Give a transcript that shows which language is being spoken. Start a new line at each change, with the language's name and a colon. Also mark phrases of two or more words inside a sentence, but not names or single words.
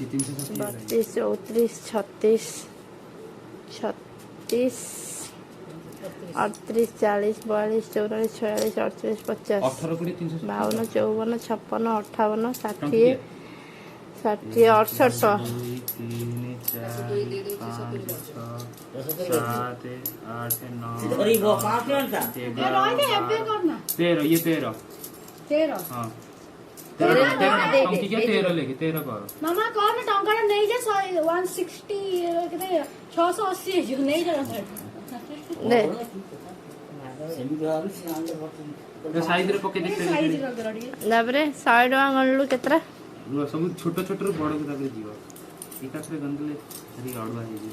Odia: 32 34 36 38 38 40 44 44 46 46 18 20 300 52 54 56 58 60 60 68 ଧରିବ 5 ଟଙ୍କା
Hindi: तेरह ये 13 13 हाँ 13 लेके 13 करो
Odia: ମାମା କଣ ଟଙ୍କାଟା ନେଇଯା 160 କେତେ 680 ହେଇଯିବ ନେଇଯା ଦେ ସେମିତି ଭାବି ସେ ଆଣିଲେ ସାଇଜ ରେ ପକେଇ ସାଇଜ ଦେଇते କରିଦେଲ ଟିକେ ତାପରେ 100 ଟଙ୍କା ଗଣିଲୁ କେତେଟା? ସବୁ ଛୋଟ ଛୋଟ ରୁ ବଡ କୁ ତାପରେ ଯିବ ଏକାଥରେ ଗନ୍ଧଲେ ଆଜି ଅଡୁଆ ହେଇଯିବ